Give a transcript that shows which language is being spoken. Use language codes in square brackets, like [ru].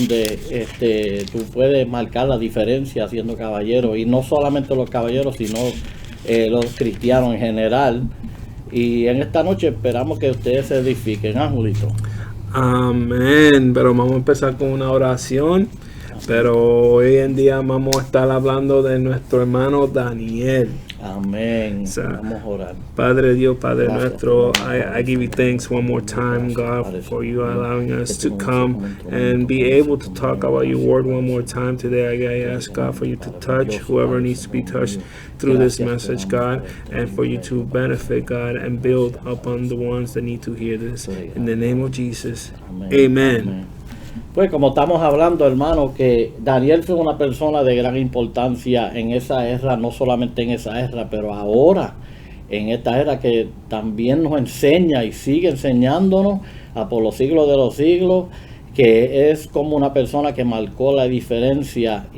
[es] Donde tú puedes marcar la diferencia siendo caballero, y no solamente los caballeros, sino los cristianos en general. Y en esta noche esperamos que ustedes se edifiquen, ¿ah, Julito? Amén. Pero vamos a empezar con una oración. Pero hoy en día vamos a estar hablando de nuestro hermano Daniel. Amén. Vamos a orar. [en] Padre Dios, Padre nuestro, I give you thanks one more time, God, for you allowing us to come and be able to talk about your word one more time today. I ask, God, for you to touch whoever needs to be touched through this message, God, and for you to benefit, God, and build upon the ones that need to hear this. In the name of Jesus, amen. [es] Pues como estamos hablando, hermano, que Daniel fue una persona de gran importancia en esa era, no solamente en esa era, pero ahora, en esta era que también nos enseña y sigue enseñándonos por los siglos de los siglos, que es como una persona que marcó la diferencia.